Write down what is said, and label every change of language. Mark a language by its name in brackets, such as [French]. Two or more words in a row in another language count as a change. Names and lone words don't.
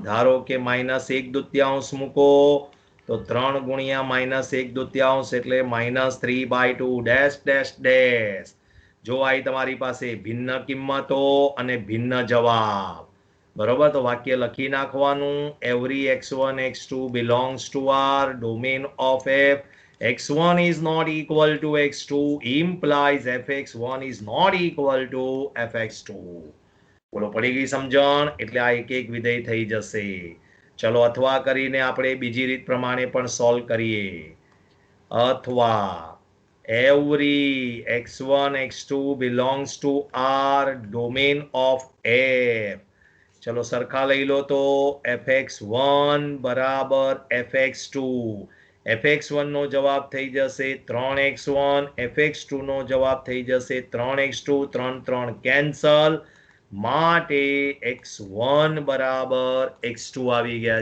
[Gujarati] ધારો કે -1/2 મૂકો તો 3 ગુણ્યા -1/2 એટલે -3/2 [English] dash dash dash. [Gujarati] જો આવી તમારી પાસે ભિન્ન કિંમતો અને ભિન્ન જવાબ, બરોબર. તો વાક્ય લખી નાખવાનું. [English] every x1 x2 belongs to r, domain of f x1 is not equal to x2 implies fx1 is not equal to fx2. [Gujarati] બોલો, પડી ગઈ સમજણ? એટલે આ એક એક વિધેય થઈ જશે. ચલો અથવા કરીને આપણે બીજી રીત પ્રમાણે પણ સોલ્વ કરીએ. અથવા [English] every x1 x2 belongs to r, domain of f. [Gujarati] ચલો સરખા લઈ લો તો fx1 બરાબર fx2. fx1 નો જવાબ થઈ જશે 3x1, fx2 નો જવાબ થઈ જશે 3x2. 3 3 કેન્સલ, માટે x1 બરાબર x2 આવી ગયા.